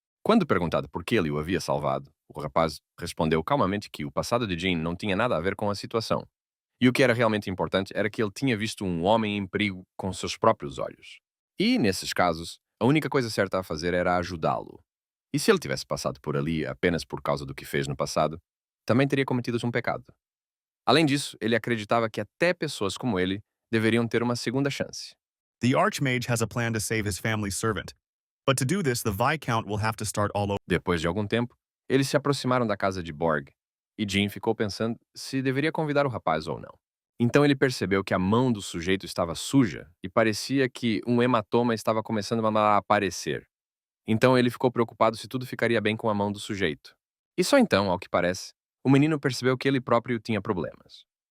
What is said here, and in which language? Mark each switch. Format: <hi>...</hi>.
<pt>Quando perguntado por que ele o havia salvado, o rapaz respondeu calmamente que o passado de Jean não tinha nada a ver com a situação, e o que era realmente importante era que ele tinha visto um homem em perigo com seus próprios olhos. E, nesses casos, a única coisa certa a fazer era ajudá-lo. E se ele tivesse passado por ali apenas por causa do que fez no passado, também teria cometido um pecado. Além disso, ele acreditava que até pessoas como ele deveriam ter uma segunda chance.</pt> <en>The Archmage has a plan to save his family's servant, but to do this, the Viscount will have to start all over.</en> <pt>Depois de algum tempo, eles se aproximaram da casa de Borg, e Jean ficou pensando se deveria convidar o rapaz ou não. Então ele percebeu que a mão do sujeito estava suja e parecia que um hematoma estava começando a aparecer. Então ele ficou preocupado se tudo ficaria bem com a mão do sujeito. E só então, ao que parece, o menino percebeu que ele próprio tinha problemas.</pt>